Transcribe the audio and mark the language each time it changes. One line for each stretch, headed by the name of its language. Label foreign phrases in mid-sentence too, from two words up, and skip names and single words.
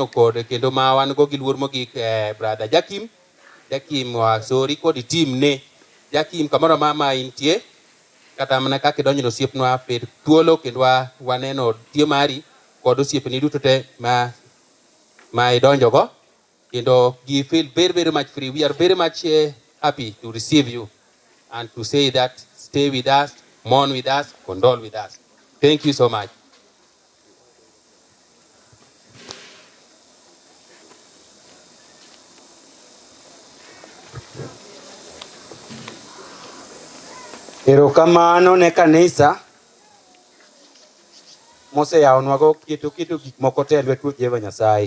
Luo (Kenya and Tanzania): kod kendo ma wan go gi luor mogik brother Jakim wasori kod team ne Jakim kamoro mama intie kata mana kaka donjo osiepnwa per thuolo kendo waneno tie mari kod osiepni duto te ma idonjo go kendo
English: we feel very very much free. We are very much happy to receive you and to say that stay with us, mourn with us, condole with us. Thank you so much.
Luo (Kenya and Tanzania): Erokamano ne kanisa mose yawnwago keto gik moko te lwet Ruoth Jehova Nyasaye.